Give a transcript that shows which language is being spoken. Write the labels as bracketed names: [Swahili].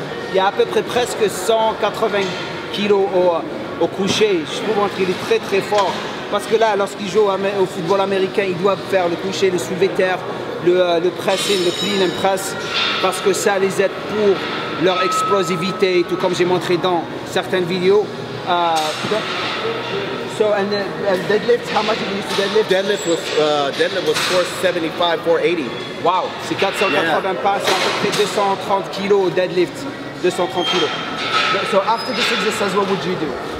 [French] Il y a à peu près presque 180 kilos au coucher. Je trouve qu'il est très fort. Parce que là, lorsqu'ils jouent au football américain, ils doivent faire le coucher, le soulevé terre, le pressing, le clean and press, parce que ça les aide pour leur explosivité, tout comme j'ai montré dans certaines vidéos. [English] So and deadlift, how much did you use to deadlift? Deadlift was 475, 480. [French] Wow, c'est 480 pas, c'est à peu près 230 kilos au deadlift. 230 kilos. [English] So after this exercise, what would you do?